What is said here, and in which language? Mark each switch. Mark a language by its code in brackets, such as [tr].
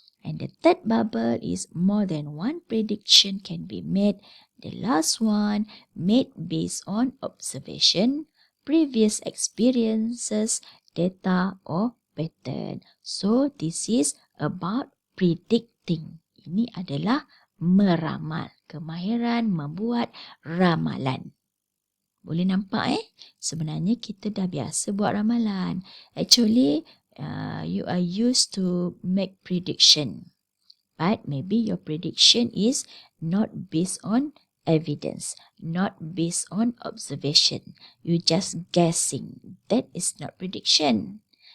[en] And the third bubble is more than one prediction can be made. The last one made based on observation, previous experiences, data or pattern. So this is about predicting. [ms] Ini adalah meramal. Kemahiran membuat ramalan. Boleh nampak Sebenarnya kita dah biasa buat ramalan. [en] Actually, you are used to make prediction. But maybe your prediction is not based on evidence, not based on observation. You just guessing. That is not prediction.